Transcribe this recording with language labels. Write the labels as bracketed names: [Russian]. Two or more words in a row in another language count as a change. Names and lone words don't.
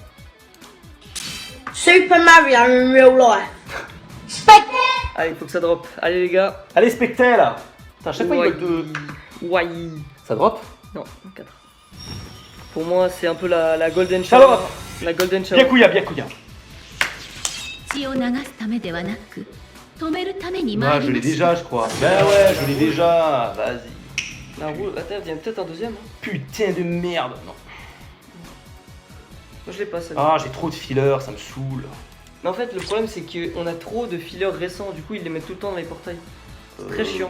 [French] Super Mario Bros. Allez, il faut que ça drop. Allez, les gars. Allez Spectre là. Putain, à chaque fois ils veulent de. Ouais. Ça drop? Non, 4. Pour moi, c'est un peu la Golden Ça Shower. drop. La Golden Shower. Byakuya, Byakuya. [Japanese] 血を流すためではなく止めるために [French] Ah, [Japanese] 参 [French] je [Japanese] り [French] l'ai [Japanese] まし [French] déjà, je crois. Ben ouais, je l'ai déjà. Vas-y. La roue, attends, il y a peut-être un deuxième. Hein. Putain de merde. Non. Moi, je l'ai pas, celle-là. Ah, j'ai trop de fillers, ça me saoule. Mais en fait, le problème, c'est qu'on a trop de fillers récents. Du coup, ils les mettent tout le temps dans les portails. C'est très chiant.